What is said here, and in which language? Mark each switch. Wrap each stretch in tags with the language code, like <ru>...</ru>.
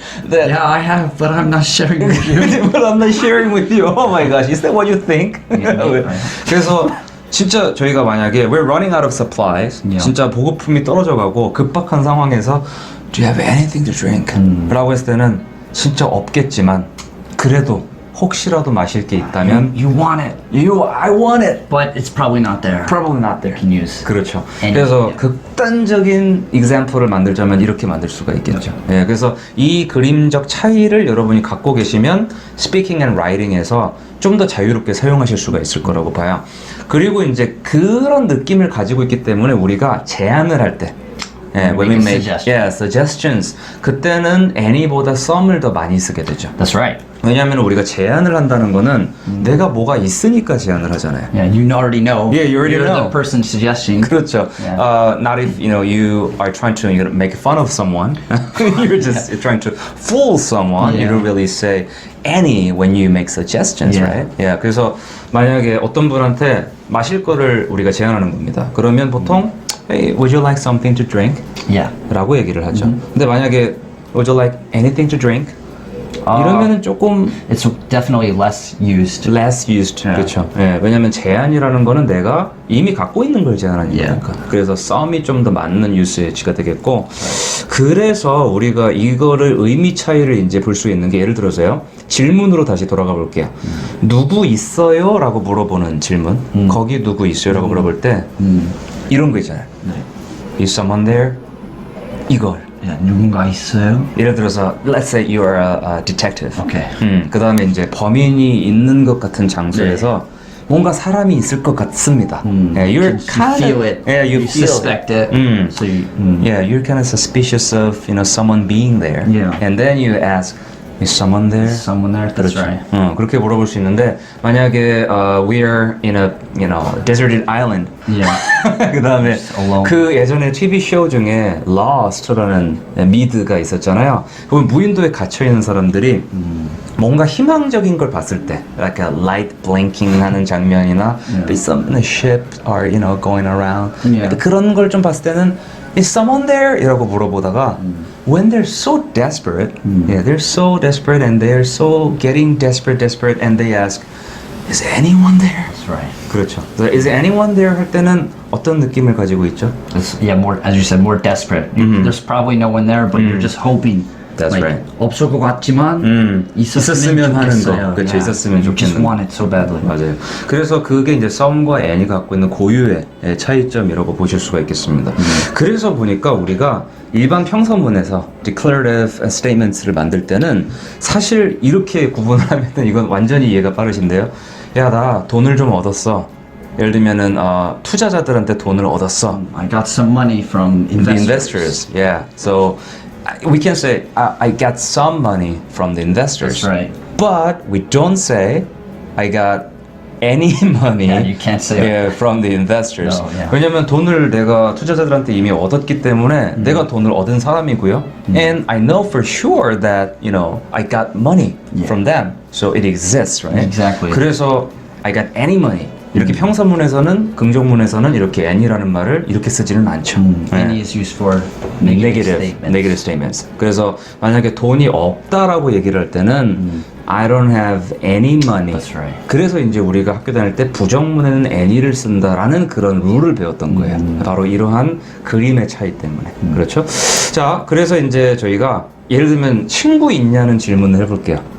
<en>That, Yeah, I have, but I'm not sharing with you. but I'm not sharing with you. Oh my gosh, is that what you think? Yeah.</en> <ko>그래서 진짜 저희가 만약에</ko> <en>we're running out of supplies, Yeah.</en> <ko>진짜 보급품이 떨어져가고 급박한 상황에서</ko> <en>Do you have anything to drink?</en> <ko>라고 했을 때는 진짜 없겠지만 그래도 혹시라도 마실 게 있다면</ko> <en>You want it, I want it. but it's probably not there. Probably not there. You can use.</en> <ko>그렇죠.</ko> <en>Any,</en> <ko>그래서</ko> <en>yeah.</en> <ko>극단적인 example을 만들자면 이렇게 만들 수가 있겠죠. 예, 그래서 이 그림적 차이를 여러분이 갖고 계시면</ko> <en>speaking and writing</en> <ko>에서 좀 더 자유롭게 사용하실 수가 있을 거라고 봐요. 그리고 이제 그런 느낌을 가지고 있기 때문에 우리가 제안을 할 때,</ko> <en>when we make suggestions,</en> <ko>그때는 any보다 some을 더 많이 쓰게 되죠.</ko> <en>That's right.</en> <ko>왜냐하면 우리가 제안을 한다는 거는 내가 뭐가 있으니까 제안을 하잖아요.</ko> <en>Yeah, you already know. Yeah, you already You're know. the person suggesting.</en> <ko>그렇죠.</ko> <en>Yeah. Not if you are trying to make fun of someone. You're just trying to fool someone. You Yeah. don't really say any when you make suggestions, Yeah. right? Yeah.</en> <ko>그래서 만약에 어떤 분한테 마실 거를 우리가 제안하는 겁니다. 그러면 보통</ko> <en>Hey, would you like something to drink? Yeah.</en> <ko>라고 얘기를 하죠. 근데 만약에</ko> <en>Would you like anything to drink?</en> <ko>이러면은 조금</ko> <en>It's definitely less used. less used.</en> <ko>그렇죠. 예, 왜냐면 제한이라는 거는 내가 이미 갖고 있는 걸 제한하는 거니까. 그래서 some이 좀 더 맞는 유세지가 되겠고. 그래서 우리가 이거를 의미 차이를 이제 볼 수 있는 게 예를 들어서요. 질문으로 다시 돌아가 볼게요. 누구 있어요? 라고 물어보는 질문. 거기 누구 있어요? 라고 물어볼 때 이런 거 있잖아요.</ko> <en>Is someone there?</en> <ko>이걸.</ko> <en>Yeah,</en> <ko>누군가 있어요? 예를 들어서</ko> <en>let's say you are a detective. Okay.</en> <ko>그 다음에 이제 범인이 있는 것 같은 장소에서 뭔가 사람이 있을 것 같습니다.</ko> <en>Yeah, you're You feel it. Yeah, you feel suspect it. So you. Yeah, you're kind of suspicious of someone being there. Yeah. And then you ask, is someone there? Someone there. That's right.</en> <ko>그렇게 물어볼 수 있는데 만약에</ko> <en>we're in a deserted island. Yeah. 그 다음에 alone.</en> <ko>그 예전에 TV 쇼 중에 Lost라는 미드가 있었잖아요. 그건 무인도에 갇혀 있는 사람들이 뭔가 희망적인 걸 봤을 때,</ko> <en>like a light blinking</en> <ko>하는 장면이나</ko> <en>some ship are going around. Yeah.</en> <ko>그런 걸 좀 봤을 때는</ko> <en>is someone there?</en> <ko>이라고 물어보다가</ko> <en>when they're so desperate, yeah, they're so desperate and they're so getting desperate and they ask, is anyone there? That's right.</en> <ko>그렇죠.</ko> <en>So, is anyone there</en> <ko>할 때는 어떤 느낌을 가지고 있죠?</ko> <en>It's, yeah, more as you said, more desperate. There's probably no one there, but you're just hoping. That's like, right.</en> <ko>없을 것 같지만 있었으면 하는 거. 그렇죠. 있었으면</ko> <en>You just</en> <ko>좋겠는</ko> <en>want it so badly.</en> <ko>맞아요. 그래서 그게 이제 썸과 앤이 갖고 있는 고유의 차이점이라고 보실 수가 있겠습니다. 그래서 보니까 우리가 일반 평서문에서 declarative statements를 만들 때는 사실 이렇게 구분을 하면은 이건 완전히 이해가 빠르신데요. 야, 나 돈을 좀 얻었어. 예를 들면은 투자자들한테 돈을 얻었어.</ko> <en>I got some money from The investors. investors, yeah. So we can say I got some money from the investors. That's right. But we don't say I got any money Yeah, you can't say yeah, from the investors. No, yeah.</en> <ko>왜냐면 돈을 내가 투자자들한테 이미 얻었기 때문에 내가 돈을 얻은 사람이고요.</ko> <en>And I know for sure that I got money from them. So it exists, right? Exactly.</en> <ko>그래서</ko> <en>I got any money.</en> <ko>이렇게 평서문에서는 긍정문에서는 이렇게 any라는 말을 이렇게 쓰지는 않죠.</ko> <en>Any is used for negative statements. negative statements.</en> <ko>그래서 만약에 돈이 없다라고 얘기를 할 때는</ko> <en>I don't have any money. That's right.</en> <ko>그래서 이제 우리가 학교 다닐 때 부정문에는 any를 쓴다라는 그런 룰을 배웠던 거예요. 바로 이러한 그림의 차이 때문에. 그렇죠? 자, 그래서 이제 저희가 예를 들면 친구 있냐는 질문을 해볼게요.</ko>